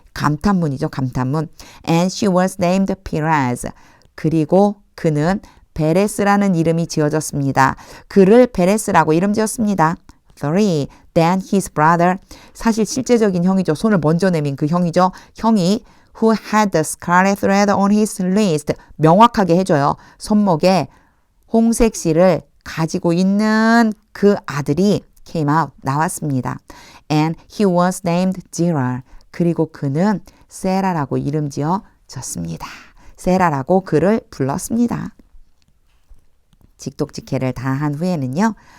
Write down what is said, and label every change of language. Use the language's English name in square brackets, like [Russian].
[Korean] 감탄문이죠. 감탄문. [English] And she was named Perez. [Korean] 그리고 그는 베레스라는 이름이 지어졌습니다. 그를 베레스라고 이름 지었습니다. 3. [English] Then his brother. [Korean] 사실 실제적인 형이죠. 손을 먼저 내민 그 형이죠. 형이 [English] who had the scarlet thread on his wrist. [Korean] 명확하게 해줘요. 손목에 홍색 실을 가지고 있는 그 아들이 [English] came out. [Korean] 나왔습니다. [English] And he was named Zerah. [Korean] 그리고 그는 세라라고 이름 지어졌습니다. 세라라고 그를 불렀습니다. 직독직해를 다 한 후에는요.